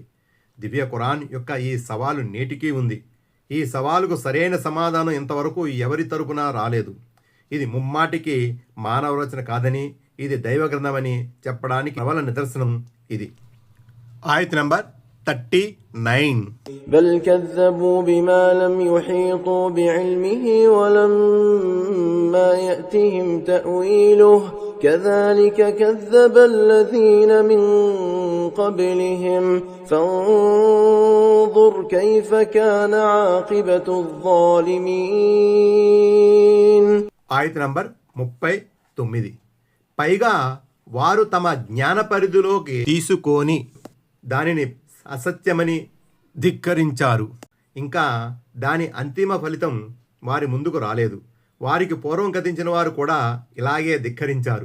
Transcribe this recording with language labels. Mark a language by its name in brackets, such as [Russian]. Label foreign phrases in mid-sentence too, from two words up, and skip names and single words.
[Telugu] దివ్య ఖురాన్ యొక్క ఈ సవాలు నేటికీ ఉంది. ఈ సవాలుకు సరైన సమాధానం ఇంతవరకు ఎవరి తరపున రాలేదు. ఇది ముమ్మాటికి మానవ రచన కాదని, ఇది దైవ గ్రంథమని చెప్పడానికి ప్రబల నిదర్శనం ఇది. ఆయత్ నంబర్ 39. [Arabic] بل كذبوا بما لم يحيطوا بعلمه ولما يأتهم تأويله كذلك كذب الذين من قبلهم فانظر كيف كان عاقبة الظالمين. [Telugu] ఆయత్ నంబర్ 39. పైగా వారు తమ జ్ఞాన పరిధిలోకి తీసుకొని దానిని అసత్యమని ధిక్కరించారు. ఇంకా దాని అంతిమ ఫలితం వారి ముందుకు రాలేదు. వారికి పూర్వం గతించిన వారు కూడా ఇలాగే ధిక్కరించారు.